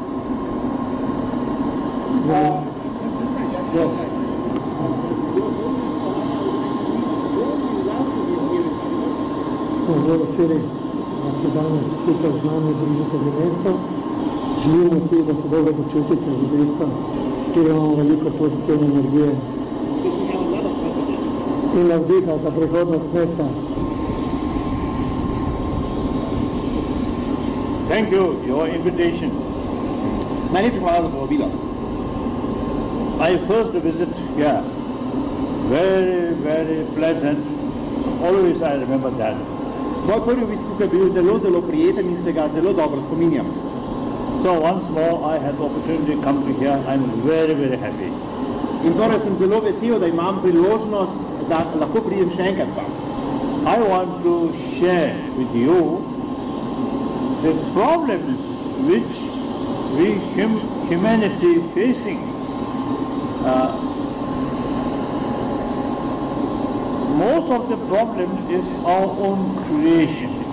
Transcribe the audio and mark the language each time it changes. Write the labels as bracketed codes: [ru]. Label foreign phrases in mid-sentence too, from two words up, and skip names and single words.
[sl] Smo zelo veseli, da se danes tukaj z nami družite v mesto. Želimo si, da se dobro počutite v mesto, kjer imamo veliko pozitivne energije in navdiha za prihodnost mesta. [en] Thank you for your invitation. [sl] Najlepša hvala za povabilo. [en] My first visit here, very, very pleasant. Always I remember that. [sl] Moj prvi obisk tukaj bil zelo, zelo prijeten in se ga zelo dobro spominjam. [en] So once more I had the opportunity to come to here. I'm very, very happy. [sl] In torej sem zelo vesel, da imam priložnost, da lahko pridem še enkrat vam. [en] I want to share with you the problems which we humanity facing. Most of the problem is our own creation.